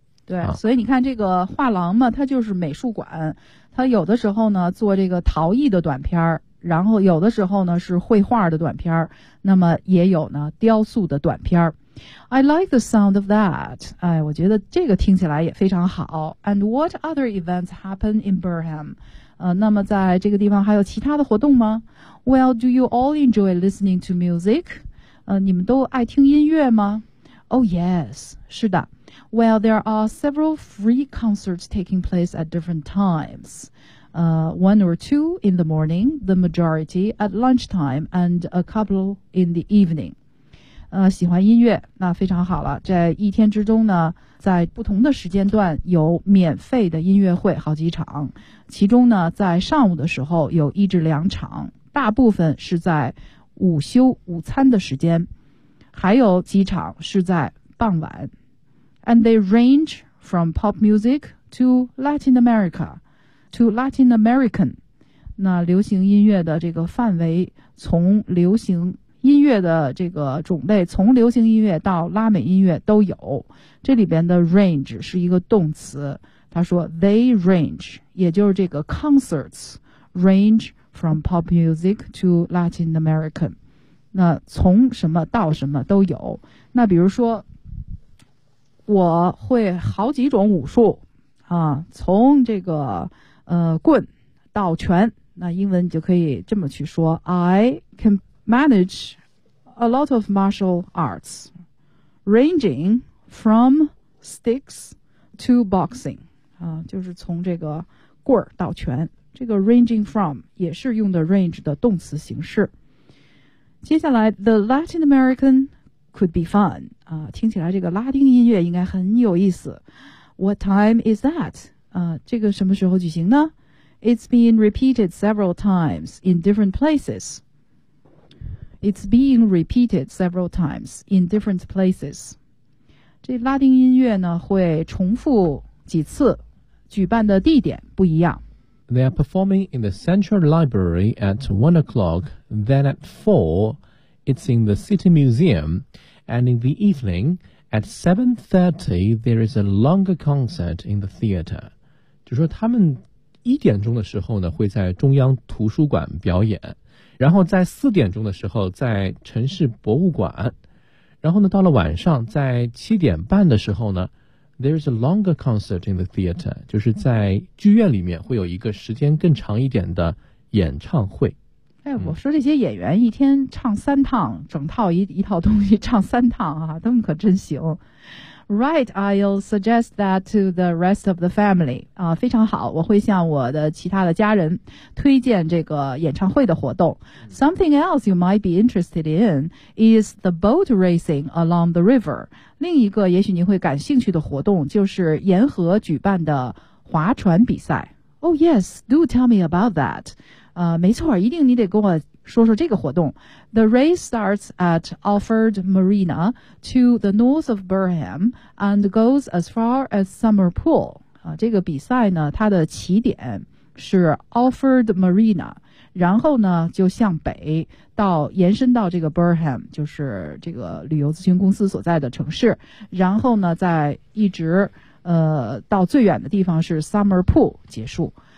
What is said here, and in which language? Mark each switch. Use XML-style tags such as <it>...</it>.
<zh>对，所以你看这个画廊嘛，它就是美术馆，它有的时候呢做这个陶艺的短片，然后有的时候呢是绘画的短片，那么也有呢雕塑的短片。</zh> <en>I like the sound of that.</en> <zh>哎，我觉得这个听起来也非常好。</zh> <en>And what other events happen in Burham?</en> <zh>那么在这个地方还有其他的活动吗？</zh> <en>Well, do you all enjoy listening to music?</en> <zh>你们都爱听音乐吗？</zh> <en>Oh yes,</en> <zh>是的。</zh> <en>Well, there are several free concerts taking place at different times. One or two in the morning, the majority at lunchtime, and a couple in the evening.</en> <zh>喜欢音乐，那非常好了。在一天之中呢，在不同的时间段有免费的音乐会好几场，其中呢，在上午的时候有一至两场，大部分是在午休午餐的时间，还有几场是在傍晚。</zh> <en>And they range from pop music to Latin America, to Latin American.</en> <zh>那流行音乐的这个范围，从流行音乐的这个种类，从流行音乐到拉美音乐都有。这里边的 range 是一个动词，他说</zh> <en>they range,</en> <zh>也就是这个</zh> <en>concerts range from pop music to Latin American.</en> <zh>那从什么到什么都有。那比如说，我会好几种武术啊，从这个棍到拳。那英文你就可以这么去说</zh> <en>：I can manage a lot of martial arts, ranging from sticks to boxing.</en> <zh>啊，就是从这个棍儿到拳。这个</zh> <en>ranging from</en> <zh>也是用的 range 的动词形式。接下来</zh> <en>，the Latin American could be fun.</en> <zh>啊，听起来这个拉丁音乐应该很有意思。</zh> <en>What time is that?</en> <zh>啊，这个什么时候举行呢？</zh> <en>It's being repeated several times in different places. It's being repeated several times in different places.</en> <zh>这拉丁音乐呢会重复几次，举办的地点不一样。</zh> <en>They are performing in the Central Library at 1 o'clock. Then at 4, it's in the City Museum. And in the evening, at 7:30, there is a longer concert in the theater.</en> <zh>就说他们一点钟的时候呢会在中央图书馆表演，然后在4点钟的时候在城市博物馆，然后呢到了晚上在7:30的时候呢</zh> <en>there is a longer concert in the theater,</en> <zh>就是在剧院里面会有一个时间更长一点的演唱会。哎，我说这些演员一天唱三趟，整套 一套东西唱三趟啊，他们可真行。</zh> <en>Right, I'll suggest that to the rest of the family.</en> <zh>啊，非常好，我会向我的其他的家人推荐这个演唱会的活动。</zh> <en>Something else you might be interested in is the boat racing along the river.</en> <zh>另一个也许您会感兴趣的活动就是沿河举办的划船比赛。</zh> <en>Oh yes, do tell me about that.</en> <zh>没错，一定你得跟我说说这个活动。</zh> <en>The race starts at Alford Marina to the north of Burham and goes as far as Summer Pool.</en> <zh>啊，这个比赛呢，它的起点是 Alford Marina， 然后呢就向北到延伸到这个 Burham， 就是这个旅游咨询公司所在的城市，然后呢再一直到最远的地方是 Summer Pool 结束。</zh>